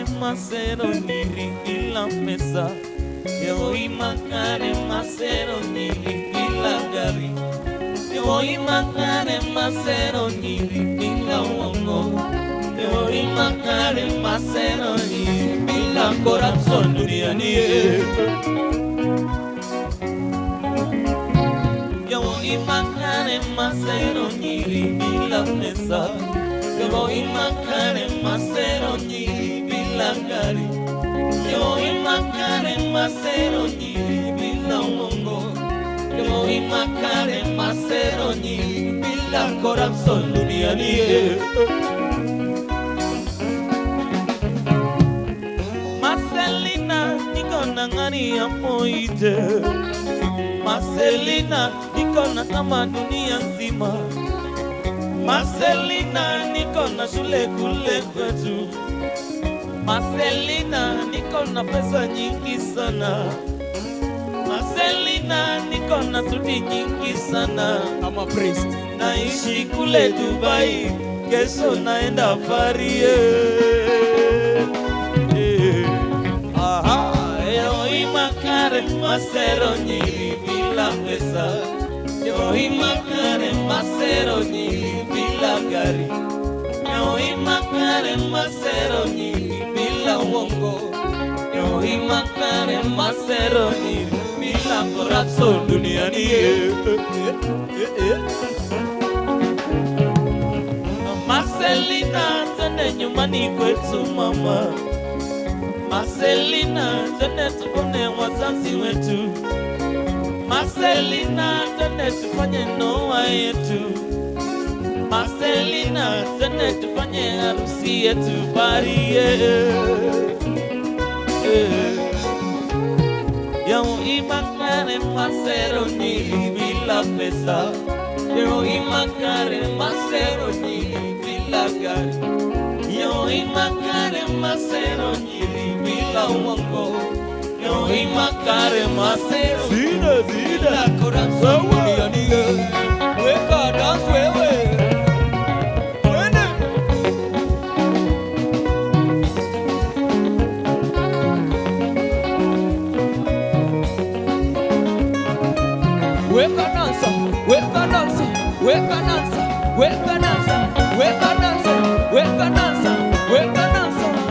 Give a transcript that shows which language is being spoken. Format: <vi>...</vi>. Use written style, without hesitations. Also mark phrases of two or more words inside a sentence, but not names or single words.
<luo>masero nyiri</luo> <sw>bila pesa.</sw> <luo>Yoi makare masero nyiri</luo> <sw>bila gari.</sw> <luo>Yoi makare masero nyiri</luo> <sw>bila uongo.</sw> <luo>Yoi makare masero nyiri</luo> <sw>bila corazón duniani.</sw> <luo>Yoi makare masero nyiri</luo> <sw>bila pesa.</sw> <luo>Yoi makare masero nyiri</luo> <sw>bila gari.</sw> <luo>Yoi makare masero nyiri</luo> <sw>bila uongo.</sw> <luo>Yoi makare masero nyiri</luo> <sw>bila corazón duniani. Marcelina niko na ngani ya moite. Marcelina niko na kama dunia nzima. Marcelina niko na shule kule kwetu. Marcelina niko na pesa nyingi sana. Marcelina niko na suti nyingi sana.</sw> <en>I'm a priest.</en> <sw>Naishi kule Dubai, kesho naenda Paris.</sw> <luo>Yoi makare masero nyiri</luo> <sw>bila pesa.</sw> <luo>Yoi makare masero nyiri</luo> <sw>bila gari.</sw> <luo>Yoi makare masero nyiri</luo> <sw>bila uongo.</sw> <luo>Yoi makare masero nyiri</luo> <sw>bila corazón duniani. Marcelina tende nyumbani kwetu mama. Marcelina tende tupone wazazi wetu. Marcelina tende tufanye ndoa yetu. Marcelina tende tufanye harusi yetu Paris.</sw> <luo>Yoi makare masero nyiri</luo> <sw>bila pesa.</sw> <luo>Yoi makare masero nyiri</luo> <sw>bila gari.</sw> <luo>Yoi makare masero nyiri</luo> <sw>bila uongo.</sw> <luo>Yoi makare masero</luo> <sw>bila corazón duniani. Weka dance wewe. Wende. Weka dansa, weka dansa, weka dansa, weka dansa, weka dansa, weka dansa, weka dansa.</sw>